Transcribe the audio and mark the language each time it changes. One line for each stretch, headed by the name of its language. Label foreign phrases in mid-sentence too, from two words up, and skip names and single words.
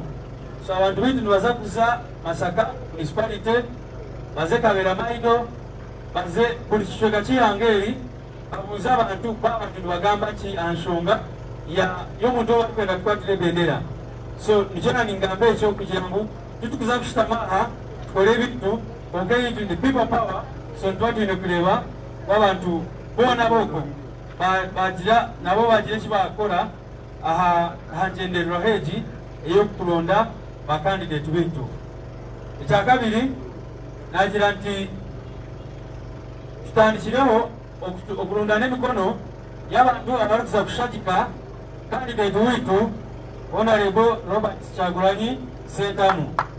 Nyankole: So abantu baitu nibaza kuza Masaka municipality, baze Kabera Maido, baze buli kicweka kihangeri, babuuze abantu b'abantu nibagamba ki ansonga y'omuntu owakwenda tukwatira ebendera. So nikyona ningamba ekyo kugira ngu tutukuza kushitama aha tukole ebintu konka ebintu ndi
English: people power,
Nyankole: so nituba tulina kuleba w'abantu boona booko bagira nabo bagira eki bakola aha ngendererwaho egi ey'okulonda bakandidate bitu. Ekyakabiri nagira nti tutandikireho okulunda n'emikono y'abantu abarukuza kushagika kandidate witu Honorable Robert Kyagulanyi Ssentamu.